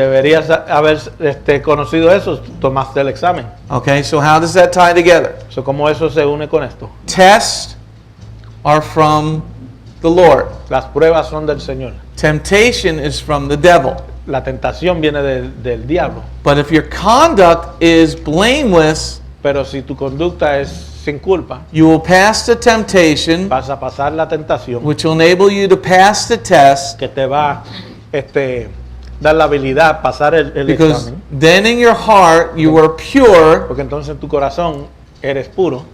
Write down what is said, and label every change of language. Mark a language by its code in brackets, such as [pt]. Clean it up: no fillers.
[es] Deberías haber conocido eso, tomaste el examen. [en] Okay, so how does that tie together? [es] So, ¿cómo eso se une con esto? [en] Tests are from the Lord. [es] Las pruebas son del Señor. [en] Temptation is from the devil. [es] La tentación viene del diablo. [en] But if your conduct is blameless, [es] Pero si tu conducta es sin culpa, [en] you will pass the temptation, [es] vas a pasar la tentación [en] which will enable you to pass the test, [es] que te va dar la habilidad pasar el [en] because [es] examen. [en] then in your heart you are pure, [es] Porque entonces en tu corazón eres puro,